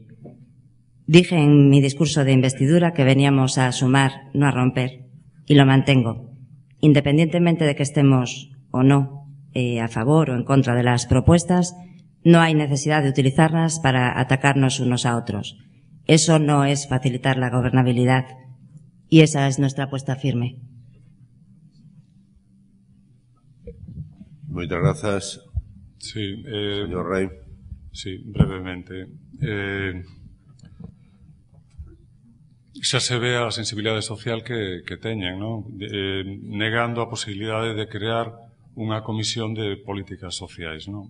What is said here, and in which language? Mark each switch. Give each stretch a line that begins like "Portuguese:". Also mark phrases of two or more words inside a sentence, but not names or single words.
Spanish: Dije en mi discurso de investidura que veníamos a sumar, no a romper, y lo mantengo. Independientemente de que estemos o no a favor o en contra de las propuestas, no hay necesidad de utilizarlas para atacarnos unos a otros. Eso no es facilitar la gobernabilidad y esa es nuestra apuesta firme.
Galician: Moitas grazas.
Spanish: Sí, señor Rey. Sí, brevemente.
Galician: Xa se ve a sensibilidade social que teñen, non? Negando a posibilidade de crear unha comisión de políticas sociais, non?